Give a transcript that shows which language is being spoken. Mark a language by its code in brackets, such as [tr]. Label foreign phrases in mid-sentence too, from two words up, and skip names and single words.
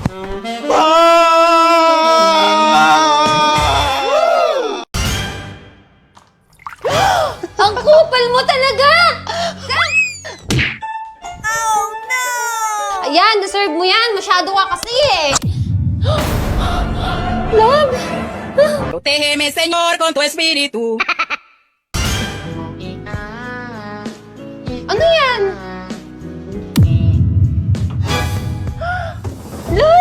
[tl] Ang kupal mo talaga! [en] Oh no! [tl] Ayan, deserve mo yan! Masyado ka kasi eh! Love! [es] Protégeme, Señor, con tu espíritu. [tl] Ano yan?